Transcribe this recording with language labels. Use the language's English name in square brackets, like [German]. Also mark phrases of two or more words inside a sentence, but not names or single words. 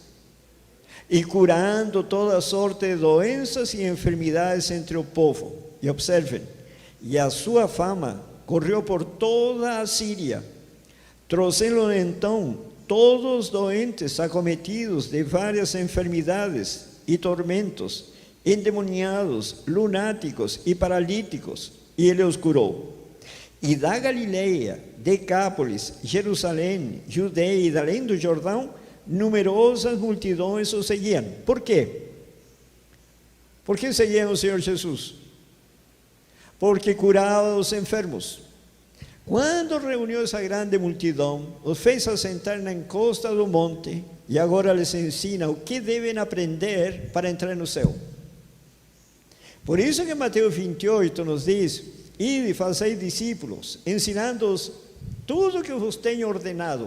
[Portuguese] E curando toda sorte de doenças e enfermidades entre o povo. E observem, e a sua fama correu por toda a Síria. Trouxeram então todos doentes, acometidos de [Spanish] varias enfermedades y tormentos, endemoniados, lunáticos y paralíticos, y Él los curó. [Portuguese] Y da Galileia, Decápolis, Jerusalém, Judea e além do Jordão, numerosas multidões o seguían. ¿Por quê? [Spanish] ¿Por qué seguían o Señor Jesús? Porque curaba a los enfermos. [Portuguese] Quando reuniu essa grande multidão, os fez assentar na encosta do monte e agora les ensina o que devem aprender para entrar no céu. Por isso que Mateus 28 nos diz: ide e fazei discípulos, ensinando-os tudo que vos tenho ordenado.